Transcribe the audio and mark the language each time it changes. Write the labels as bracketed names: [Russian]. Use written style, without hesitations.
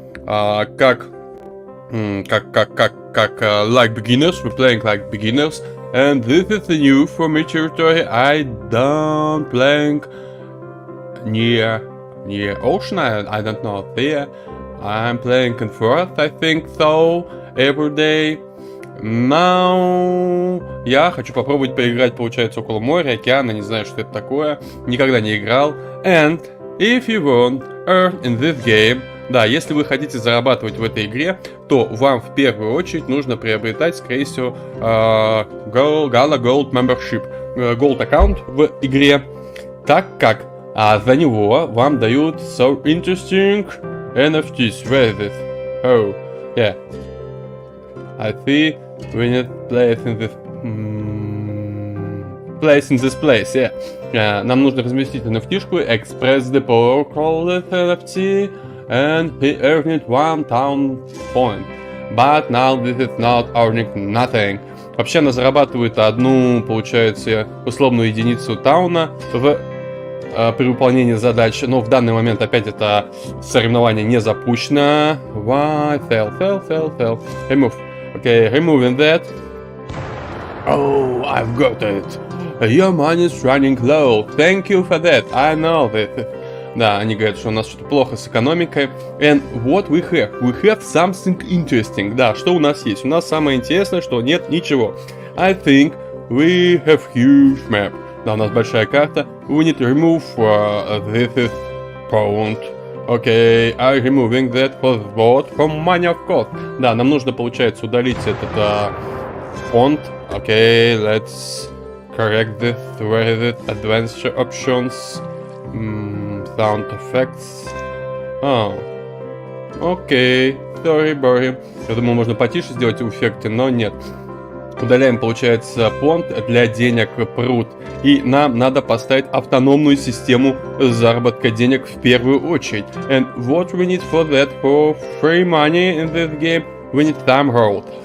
[English] like beginners, we're playing like beginners, and this is the new for me territory, I don't playing near ocean, I don't know, there. I'm playing in forest, I think so, every day. [Russian] Now, я хочу попробовать поиграть, получается, около моря, океана, не знаю, что это такое, никогда не играл. [English] And if you want earn in this game, [Russian] да, если вы хотите зарабатывать в этой игре, то вам в первую очередь нужно приобретать, скорее всего, Gala Gold Membership, Gold аккаунт в игре, так как за него вам дают [English] so interesting NFTs. Where is this? Oh, yeah. I see we need place in this place, yeah. [Russian] Нам нужно разместить NFT-шку, [English] Express Depot call it NFT, and he earned 1000 point. But now this is not earning nothing. [Russian] Вообще она зарабатывает одну, получается, условную единицу тауна при выполнении задач, но в данный момент опять это соревнование не запущено. [English] Why? Fail. Remove. Okay, removing that. Oh, I've got it. Your money is running low. Thank you for that. I know that. [Russian] Да, они говорят, что у нас что-то плохо с экономикой. [English] And what we have? We have something interesting. [Russian] Да, что у нас есть? У нас самое интересное, что нет ничего. [English] I think we have huge map. [Russian] Да, у нас большая карта. [English] We need to remove this is pound. Okay, I'm removing that for what? From money, of course. [Russian] Да, нам нужно, получается, удалить этот фонд. [English] Okay, let's correct this. Where is it? Advanced options. Sound effects. Oh. Окей. Sorry. [Russian] Я думал, можно потише сделать эффекты, но нет. Удаляем, получается, фонд для денег пруд. И нам надо поставить автономную систему заработка денег в первую очередь. [English] And what we need for that, for free money in this game, we need Thumbhold.